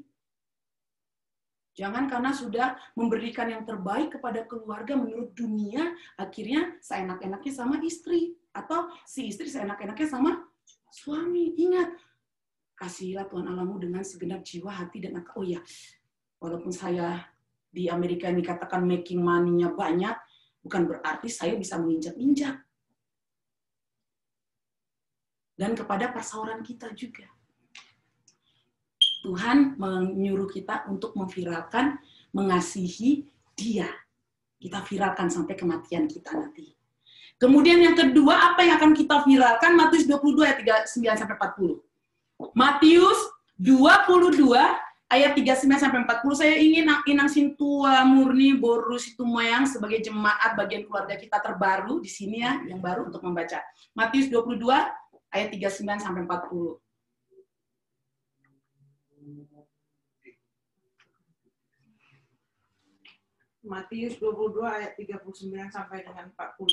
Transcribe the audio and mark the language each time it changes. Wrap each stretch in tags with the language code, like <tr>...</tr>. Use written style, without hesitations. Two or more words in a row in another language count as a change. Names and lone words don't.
<id>Jangan karena sudah memberikan yang terbaik kepada keluarga menurut dunia, akhirnya seenak-enaknya sama istri. Atau si istri seenak-enaknya sama suami. Ingat, kasihilah Tuhan Allahmu dengan segenap jiwa, hati, dan akal. Oh ya, walaupun saya di Amerika ini katakan</id> <en>making money-</en> <id>nya banyak, bukan berarti saya bisa menginjak-injak. Dan kepada perseorangan kita juga. Tuhan menyuruh kita untuk memviralkan, mengasihi Dia. Kita viralkan sampai kematian kita nanti. Kemudian yang kedua, apa yang akan kita viralkan? Matius 22 ayat 39-40. Matius 22 ayat 39-40. Saya ingin</id> <bbc>inang sintua</bbc> <id>murni borus itu moyang sebagai jemaat bagian keluarga kita terbaru di sini ya, yang baru untuk membaca. Matius 22 ayat 39-40. Matius 22 ayat 39 sampai dengan 40.</id>